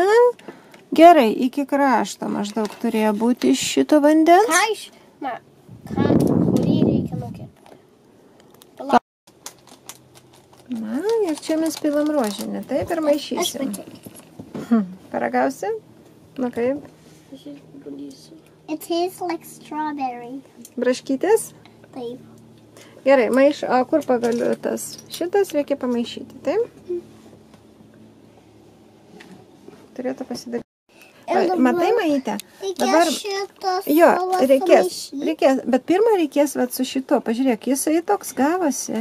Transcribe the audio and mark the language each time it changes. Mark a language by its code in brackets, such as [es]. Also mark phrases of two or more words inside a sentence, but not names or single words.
[lt] Gerai, iki krašto maždaug turėjo būti iš šito vandens. Kurį reikia nukirpti? Na, ir čia mes pilam rožinį, taip ir maišysim. Paragausi? Nu kaip? Aš išbandysiu. [en] It tastes like strawberry. [lt] Braškytės? Taip. Gerai, o kur pagaliu tas? Šitas reikia pamaišyti, taip? Turėtų pasidaryti. Matai, Maitė? Reikės šitas Jo, reikės. bet pirmą reikės vat, su šito. Pažiūrėk, jisai toks gavosi.